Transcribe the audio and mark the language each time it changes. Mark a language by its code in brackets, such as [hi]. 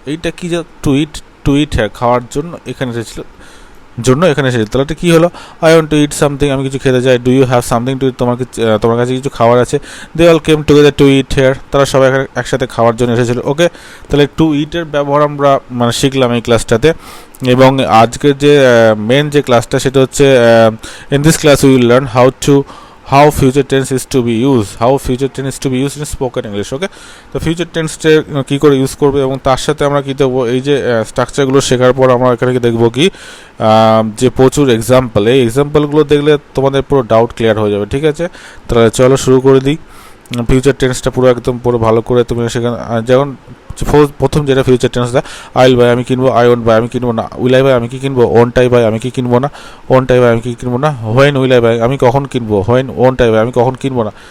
[bn] এইটা কি যে [en] to eat here, [bn] খাওয়ার জন্য এখানে এসেছিল, তাহলে এটা কী হলো, [en] I want to eat something, [bn] আমি কিছু খেতে চাই। [en] do you have something to eat, [bn] তোমার কাছে কিছু খাবার আছে। [en] they all came together to eat here, [bn] তারা সবাই একসাথে খাওয়ার জন্য এসেছিল। ওকে, তাহলে টু ইটের ব্যবহার আমরা মানে শিখলাম এই ক্লাসটাতে। এবং আজকের যে মেন যে ক্লাসটা সেটা হচ্ছে [en] In this class we will learn how future tense is to be used, how future tense is to be used in spoken English. [bn] ওকে, তো ফিউচার টেন্সটা কী করে ইউজ করবে এবং তার সাথে আমরা কী দেবো, এই যে স্ট্রাকচারগুলো শেখার পর আমরা এখানে দেখবো কি যে প্রচুর এক্সাম্পল, এই এক্সাম্পলগুলো দেখলে তোমাদের পুরো ডাউট ক্লিয়ার হয়ে যাবে, ঠিক আছে। তাহলে চলো শুরু করে দিই। ফিউচার টেন্সটা পুরো ভালো করে তুমি সেখানে যেমন প্রথম যেটা ফিউচার টেন্স দেয়, [en] I will buy [bn] আমি কিনবো, [en] I won't buy [bn] আমি কিনবো না, [en] will I buy [bn] আমি কি কিনবো, [en] won't I buy [bn] আমি কি কিনবো না, ওন্ট আই বাই আমি কি কিনবো না, [en] when will I buy [bn] আমি কখন কিনবো, [en] when won't I buy [bn] আমি কখন কিনবো না।